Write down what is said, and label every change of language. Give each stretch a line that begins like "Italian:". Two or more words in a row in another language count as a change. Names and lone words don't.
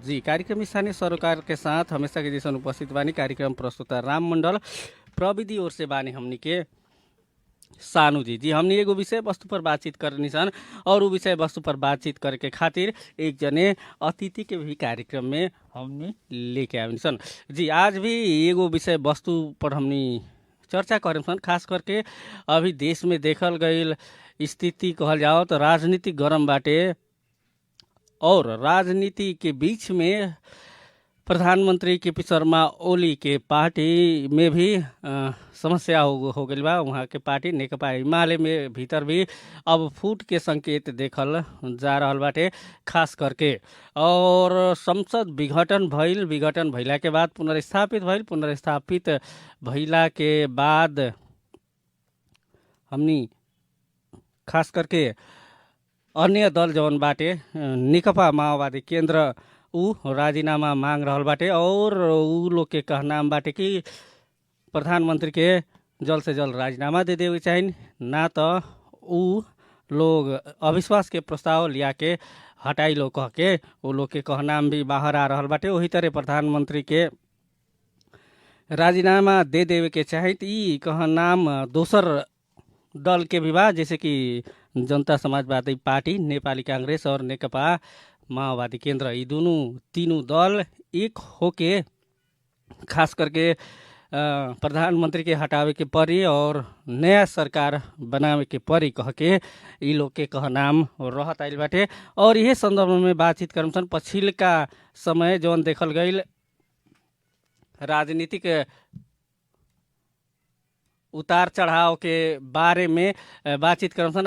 Bhojpuri: जी कार्यक्रम स्थानीय सरोकार के साथ हमेशा के जैसा उपस्थित बानी कार्यक्रम प्रस्तुता राम मंडल, प्रविधि ओर से बानी हमनी के सानू जी हमने एगो विषय वस्तु पर बातचीत करनी सन और वो विषय वस्तु पर बातचीत करे के खातिर एक जने अतिथि के भी कार्यक्रम में हमने लेके आए सन। जी आज भी एगो विषय वस्तु पर हमने चर्चा करें सन, खास करके अभी देश में देखल गईल स्थिति कहल जाओ तो राजनीति गरम बाटे और राजनीति के बीच में प्रधानमंत्री केपी शर्मा ओली के पार्टी में भी समस्या हो गई बा। वहाँ के पार्टी नेकपा एमाले में भीतर भी अब फूट के संकेत देखल जा रहल बाटे, खास करके और संसद विघटन भइला के बाद पुनर्स्थापित भइला के बाद हमनी खास करके अन्य दल जवन बाटे नेकपा माओवादी केन्द्र ऊ राजीनामा मांग रहल बाटे और ऊ लोग के कहनाम बाटे कि प्रधानमंत्री के जल्द से जल्द राजीनामा दे देवे चाहिए, ना तो ऊ लोग अविश्वास के प्रस्ताव लिया के हटाई लो कह के वो लोग के कहनाम भी बाहर आ रहल बाटे। वही तरह प्रधानमंत्री के राजीनामा दे देवे के चाहिए ई कहनाम दोसर दल के भी बा, जैसे कि जनता समाजवादी पार्टी, नेपाली कांग्रेस और नेकपा माओवादी केन्द्र। ये तीनों दल एक होके खास करके प्रधानमंत्री के हटावे के परी और नया सरकार बनावे के परी कह के ये लोग के कहनाम रहत आइल बाटे। और यह संदर्भ में बातचीत करम सन पछिलका समय जौन देखल गईल राजनीतिक उतार चढ़ाव के बारे में बातचीत करम सन।